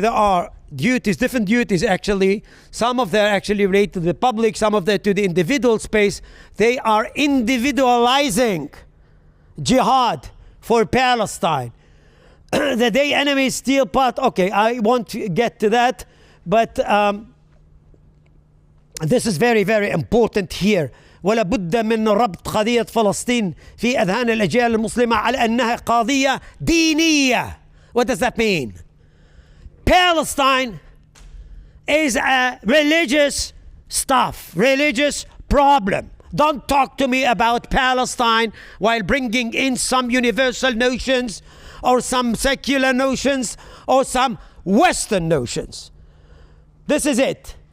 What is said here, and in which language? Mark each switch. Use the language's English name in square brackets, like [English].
[English] There are duties, different duties actually. Some of them actually relate to the public, some of them to the individual space. They are individualizing jihad for Palestine. The day enemies steal part, okay, I won't get to that, but this is very important here. [Arabic] ولا بد من ربط قضية فلسطين في أذهان الأجيال المسلمة على أنها قضية دينية. [English] What does that mean? Palestine is a religious stuff, religious problem. Don't talk to me about Palestine while bringing in some universal notions or some secular notions, or some Western notions. This is it.